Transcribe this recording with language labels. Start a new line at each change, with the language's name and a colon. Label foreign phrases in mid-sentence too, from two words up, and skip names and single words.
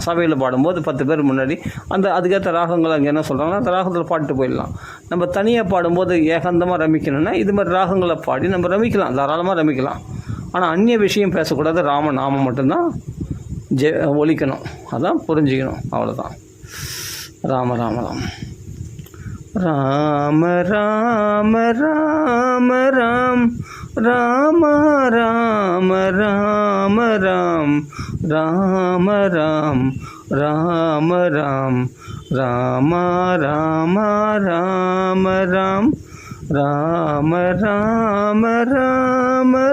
Tamil: சபையில் பாடும்போது 10 பேர் முன்னாடி அதுக்கேற்ற ராகங்கள் அங்கே என்ன சொல்கிறாங்கன்னா அந்த ராகத்தில் பாட்டு போயிடலாம். நம்ம தனியாக பாடும்போது ஏகாந்தமாக ரமிக்கணும்னா இது மாதிரி ராகங்களை பாடி நம்ம ரமிக்கலாம், தாராளமாக ரமிக்கலாம். ஆனால் அந்நிய விஷயம் பேசக்கூடாது. நாமம் மட்டும்தான் ஒலிக்கணும். அதான் புரிஞ்சுக்கணும், அவ்வளோதான். ராம ராம ராம் ராம ராம ராம ராம் ராம ராம ராம ராம் ராம ராம் ராம ராம் ராம ராம ராம ராம் ராம ராம ராம